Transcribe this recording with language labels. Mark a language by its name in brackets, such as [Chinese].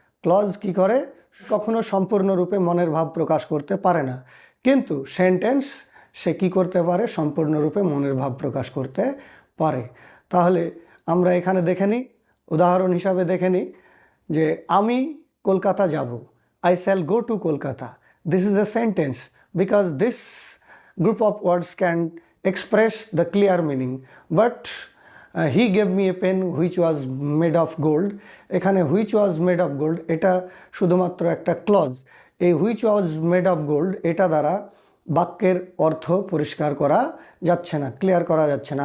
[Bangla] Clause কি করে, কখনো সম্পূর্ণরূপে মনের ভাব প্রকাশ করতে পারে না, কিন্তু সেন্টেন্স সে কি করতে পারে, সম্পূর্ণরূপে মনের ভাব প্রকাশ করতে পারে। তাহলে আমরা এখানে দেখে নিই, উদাহরণ হিসাবে দেখে নিই যে আমি কলকাতা যাব, [English] I shall go to Kolkata. This is a sentence because this group of words can express the clear meaning. But he gave me a pen which was made of gold. [Bangla] এখানে [English] which was made of gold [Bangla] এটা শুধুমাত্র একটা clause. এই [English] which was made of gold [Bangla] এটা দ্বারা বাক্যের অর্থ পরিষ্কার করা যাচ্ছে না, ক্লিয়ার করা যাচ্ছে না।